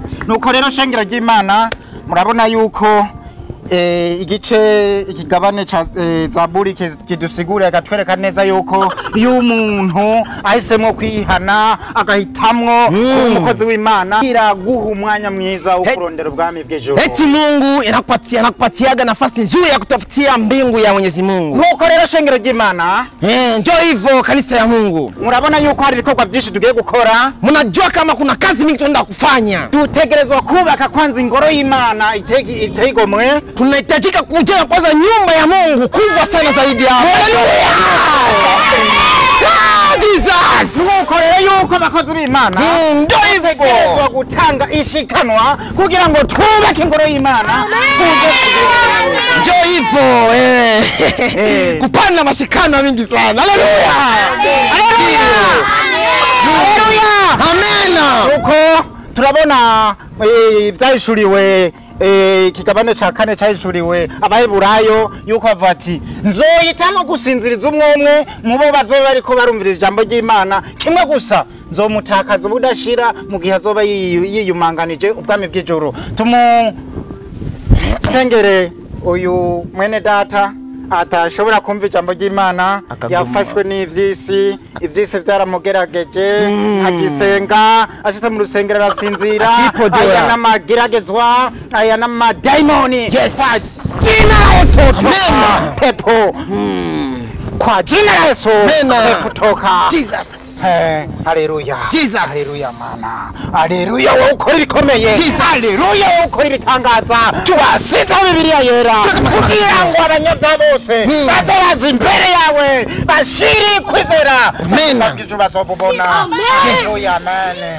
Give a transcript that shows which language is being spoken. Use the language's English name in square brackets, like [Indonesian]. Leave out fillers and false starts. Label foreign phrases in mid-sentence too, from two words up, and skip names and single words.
[Rundi] Nuko rero shengero ry'Imana murabona yuko ikigabane ca Zaburi kidusigura agatwereka neza yuko iyo umuntu ahisemo kwihana agahitamwo umukozi w'Imana iraguha umwanya mwiza wo kurondera ubwami bw'ijuru. [Swahili] Eti Mungu anakupatiaga nafasi nzuri ya kutafutia mbingu ya Mwenyezi Mungu. [Rundi] Nuko rero shengero ry'Imana [Swahili] ndio hivyo kanisa ya Mungu. [Rundi] Murabona yuko hari ibikorwa byinshi tugiye gukora. [Swahili] Mnajua kama kuna kazi mingi tunaenda kufanya. [Rundi] Tutegerezwa kubaka kwanza ingoro y'Imana itegomwe. [Swahili] Tunahitajika kujenga kwanza nyumba ya Mungu kubwa sana zaidi ya Haleluya. Jesus. [Rundi] Nuko rero yuko bakozi b'Imana [Swahili] ndio hivyo [Rundi] gutanga ishikanwa kugira ngo twubake ingoro y'Imana. [Swahili] Ndio hivyo kupanda mashikano mingi sana. Haleluya. Haleluya. Amen. [Rundi] Nuko turabona byahishuriwe kigabane ca kane cyahishuriwe abaheburayo yuko bavuga ati nzoyitamo gusinziriza umwe mu bo bazoba ariko barumviriza ijambo ry'Imana kimwe gusa nzomutakaza ubudashira mu gihe azoba yiyumanganije ubwami bw'ijuru. Tumusengere uyu mwene data atashobora kumva ijambo ry'Imana yafashwe n'ivyisi byaramugerageje agisenga ashitse mu rusengero arasinzira aya n'amageragezwa aya n'amadaimoni [Swahili] kwa jina la Yesu pepo kwa jina la Yesu pepo toka [Rundi] Jesus. Haleluya. Jesus. Haleluya mana. Haleluya wowe ukora ibikomeye. Haleluya wowe ukora ibitangaza. Tuwasiza Bibiliya yera kugira ngo abanyabyaha bose bazabaza imbere yawe bashiri kwizera. Amen. Bazobubona. Haleluya amen.